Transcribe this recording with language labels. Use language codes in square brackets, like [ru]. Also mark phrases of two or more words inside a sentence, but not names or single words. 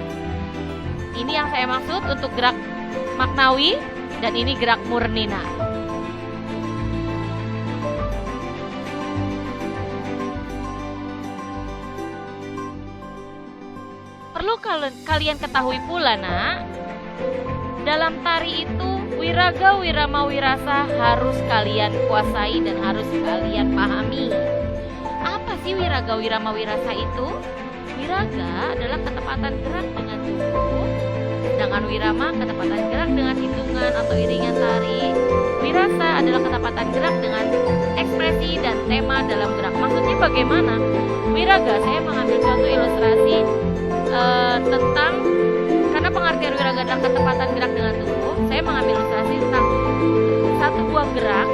[id] Ini yang saya maksud untuk gerak maknawi dan ini gerak murni, nah. Perlu kalian ketahui pula, nak, dalam tari itu wiraga, wirama, wirasa harus kalian kuasai dan harus kalian pahami. Apa sih wiraga, wirama, wirasa itu? Wiraga adalah ketepatan gerak dengan tubuh, sedangkan wirama ketepatan gerak dengan hitungan atau iringan tari. Wirasa adalah ketepatan gerak dengan ekspresi dan tema dalam gerak. Maksudnya bagaimana? Wiraga, saya mengambil contoh ilustrasi tentang, karena pengertian wiraga adalah ketepatan gerak dengan tubuh, saya mengambil ilustrasi tentang satu buah gerak.